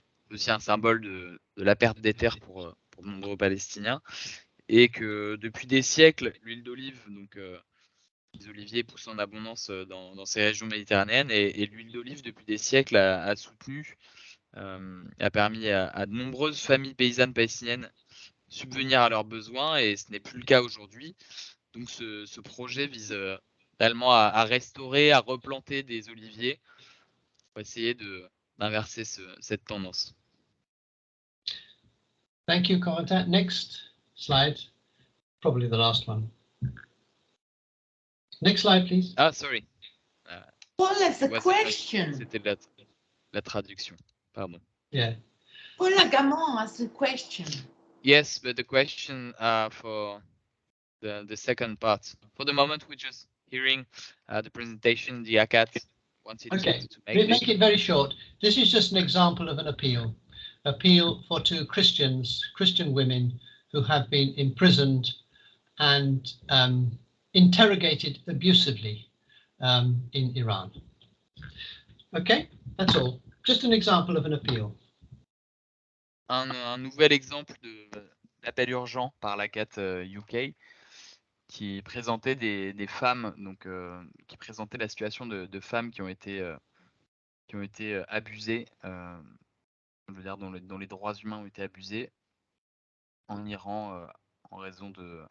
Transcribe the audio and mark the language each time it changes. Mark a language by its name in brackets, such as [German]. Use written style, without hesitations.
[French] C'est aussi un symbole de la perte des terres pour de nombreux Palestiniens, et que depuis des siècles, l'huile d'olive, donc les oliviers poussent en abondance dans ces régions méditerranéennes, et l'huile d'olive depuis des siècles a soutenu, a permis à de nombreuses familles paysannes palestiniennes subvenir à leurs besoins, et ce n'est plus le cas aujourd'hui. Donc ce projet vise réellement à restaurer, à replanter des oliviers pour essayer d'inverser cette tendance. [English] Thank you, Corentin. Next slide, probably the last one. Next slide, please. Ah, sorry. Paul has a question. [French] C'était la traduction. Pardon. [English] Yeah. Paul Agamon has a question. Yes, but the question for the second part. For the moment, we're just hearing the presentation. The ACAT wanted to make it very short. This is just an example of an appeal for 2 Christian women who have been imprisoned and interrogated abusively in Iran. Okay, that's all. Just an example of an appeal. [French] Un nouvel exemple d'appel urgent par l'ACAT UK, qui présentait des femmes, donc qui présentait la situation de femmes qui ont été abusées, je veux dire dont les droits humains ont été abusés en Iran en raison de.